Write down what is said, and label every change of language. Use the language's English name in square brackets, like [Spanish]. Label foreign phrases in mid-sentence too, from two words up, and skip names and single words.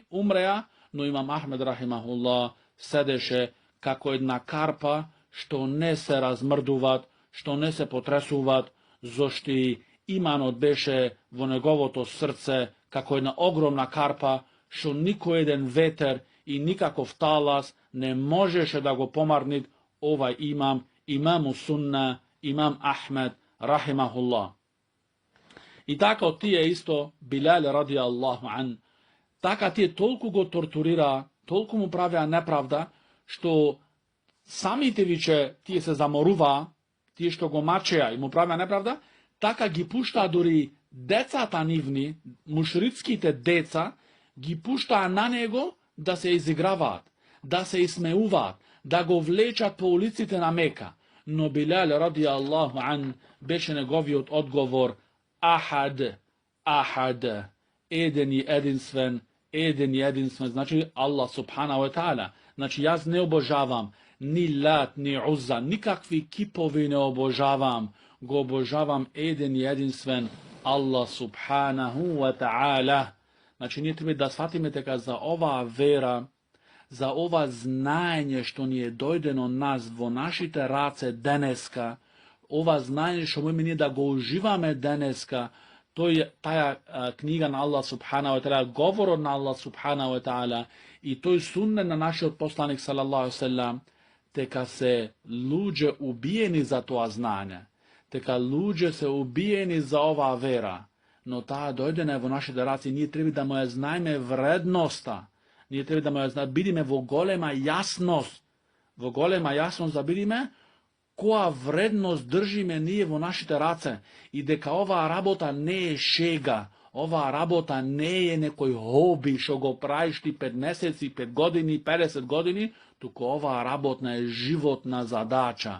[Macedonian] умреа, но имам Ахмед рахимахуллах седеше како една карпа, што не се размрдуваат, што не се потресуваат, зашто иманот беше во неговото срце како една огромна карпа, што никој еден ветер и никаков талас не можеше да го помарни овај [Arabic] إمام السنة, [Macedonian] имам Ахмед рахимахуллах. И така од тие исто Билал [Arabic] رضي الله عنه, [Macedonian] така тие толку го тортурираа, толку му правеа неправда, што самите виче тие се заморуваа, тие што го мачеа и му правеа неправда, така ги пуштаа дури децата нивни, мушрицките деца, ги пуштаа на него да се изиграваат, да се исмеуваат, да го влечат по улиците на Мека. Но Билал [Arabic] رضي الله عنه [Macedonian] беше неговиот одговор Ахад, еден и единствен, значи [Arabic] الله سبحانه وتعالى. [Macedonian] Значи јас не обожавам ни Лат, ни Узза, никакви кипови не обожавам, го обожавам еден и единствен [Arabic] الله سبحانه وتعالى. [Macedonian] Значи ние треба да сватиме дека за оваа вера, за ова знаење што ни е дојдено нас во нашите раце денеска, ова знаење што можеме ние да го уживаме денеска, таа книга на [Arabic] الله سبحانه وتعالى, [Macedonian] говорот на [Arabic] الله سبحانه وتعالى [Macedonian] и тој суннет на нашиот посланик [Arabic] صلى الله عليه وسلم, [Macedonian] дека се луѓе убиени за тоа знаење, дека луѓе се убиени за оваа вера, но таа дојдена во нашите раце, ние треба да му ја знаеме вредноста, ние треба да му ја знаеме, бидиме во голема јасност да бидиме која вредност држиме ние во нашите раце и дека оваа работа не е шега, оваа работа не е некој хоби што го правиш ти 5 месеци, 5 години, 50 години, туку оваа работа е животна задача.